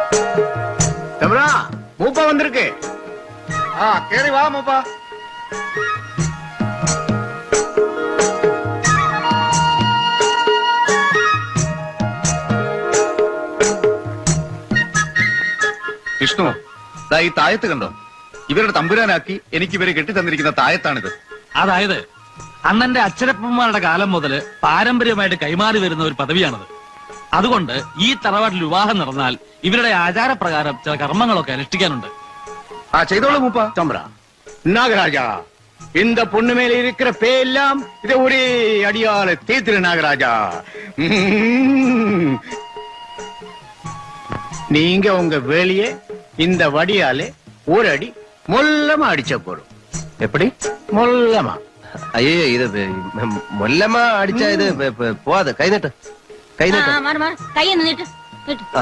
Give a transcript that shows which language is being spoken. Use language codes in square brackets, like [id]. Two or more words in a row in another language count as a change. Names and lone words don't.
[ta] தம்பரா மூப்பா வந்திருக்கு. கேறி வா மூப்பா. [ml] വിഷ്ണു, ഈ തായത്ത് കണ്ടോ? ഇവരുടെ തമ്പുരാനാക്കി എനിക്ക് ഇവരെ കെട്ടിത്തന്നിരിക്കുന്ന തായത്താണിത്. അതായത് അണ്ണന്റെ അച്ഛനപ്പന്മാരുടെ കാലം മുതൽ പാരമ്പര്യമായിട്ട് കൈമാറി വരുന്ന ഒരു പദവിയാണത്. അതുകൊണ്ട് ഈ തറവാട്ടിൽ വിവാഹം നടന്നാൽ ഇവരുടെ ആചാരപ്രകാരം ചില കർമ്മങ്ങളൊക്കെ അനുഷ്ഠിക്കാനുണ്ട്. ചെയ്തോളൂ മൂപ്പ. [ta] தம்பரா நாகராஜா, இந்த பொண்ணு மேல இருக்கிற பேயெல்லாம் இதை ஒரே அடியால தீர்த்திரு நாகராஜா. நீங்க உங்க வேலையை இந்த வடியாலே ஒரு அடி மொல்லமா அடிச்ச போறோம். எப்படி? மொல்லமா. [ml] അയ്യോ, ഇത് മൊല്ലമ്മ അടിച്ച ഇത് പോവാതെ. കൈ നീട്ട്, കൈ നീട്ട്. കൈ നീട്ട്.